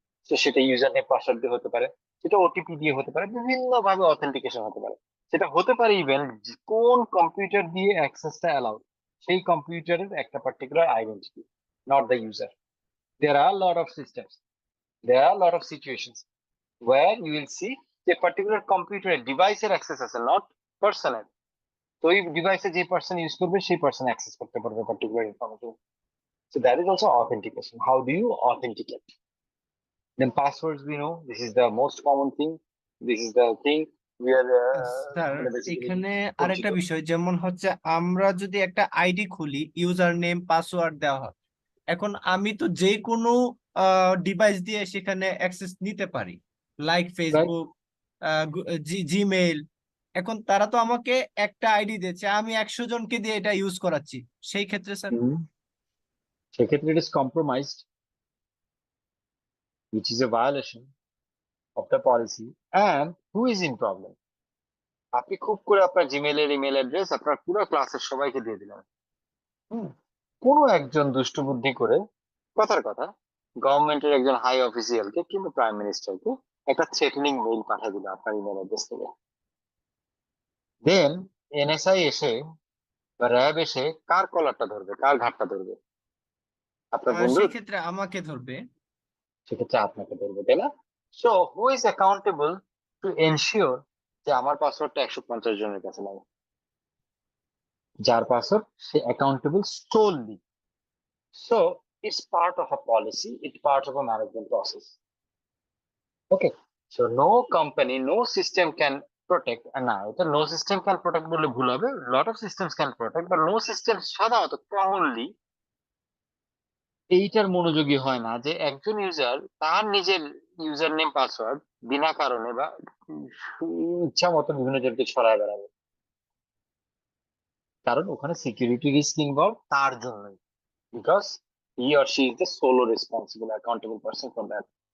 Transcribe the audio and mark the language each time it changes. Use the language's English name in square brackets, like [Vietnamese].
[Bangla] তো সেটা user name password দিয়ে হতে পারে, সেটা ওটিপি দিয়ে হতে পারে, বিভিন্ন ভাবে অথেন্টিকেশন হতে পারে। সেটা হতে পারে ইভেন কোন কম্পিউটার দিয়ে অ্যাক্সেসটা অ্যালাউড, সেই কম্পিউটারের একটা particular identity, [English] Not the user. There are a lot of systems, there are a lot of situations where you will see a particular computer [Bangla] ডিভাইসের অ্যাক্সেস আছে, [English] Not পার্সনের। [Bangla] তো ওই ডিভাইসে যে পার্সন ইউজ করবে সেই পার্সন অ্যাক্সেস করতে পারবে particular information. [English] So that is also authentication. How do you authenticate? Then passwords, we know this is the most common thing. This is the thing we are [Bangla] sir [English] basically [Bangla] এখানে আরেকটা পরিচিত। বিষয়, যেমন হচ্ছে আমরা যদি একটা আইডি খুলি, ইউজার নেম পাসওয়ার্ড দেওয়া হয়, এখন আমি তো যে কোনো ডিভাইস দিয়ে সেখানে অ্যাক্সেস নিতে পারি, লাইক [English] Right? [Bangla] Facebook, Gmail. এখন তারা তো আমাকে একটা আইডি দিয়েছে, আমি 100 জনকে দিয়ে এটা ইউজ করাচ্ছি, সেই ক্ষেত্রে স্যার? সেক্ষেত্রে [English] it is compromised, which is a violation of the policy. And who is in problem? [Bangla] আপনি খুব করে আপনার জিমেইলের ইমেল অ্যাড্রেস আপনার পুরো ক্লাসের সবাইকে দিয়ে দিলেন। কোনো একজন দুষ্ট বুদ্ধি করে, কথার কথা, গভর্নমেন্টের একজন হাই অফিসিয়ালকে কিংবা প্রাইম মিনিস্টারকে একটা থ্রেটনিং মেইল পাঠিয়ে দিল আপনার ইমেল অ্যাড্রেস থেকে। দেন এনএসআই এসে বা র্যাব এসে কার কলারটা ধরবে, কার ঘাটটা ধরবে? আপনার বন্ধু। সেই ক্ষেত্রে আমাকে ধরবে। সেক্ষেত্রে আপনাকে ধরবে, তাই না? [English] so who is accountable to ensure [Bangla] যে আমার পাসওয়ার্ডটা 150 জনের কাছে লাগে? যার password, say accountable solely. [English] So it's part of a policy, it's part of a management process. Okay, so no company, no system can protect, [Bangla] and now no system can protect বলে ভুল হবে, [English] lot of systems can protect, but no system [Bangla] সাধারণত commonly এইটার মনোযোগী হয় না যে একজন ইউজার তার নিজের ইউজার নেম পাসওয়ার্ড বিনা কারণে বা ইচ্ছা মতো বিভিন্ন জনকে ছড়ায় বেড়াবে, কারণ ওখানে সিকিউরিটি রিস্ক ইনভলভ তার জন্যই, [English] Because he or she is the solo responsible accountable person for that.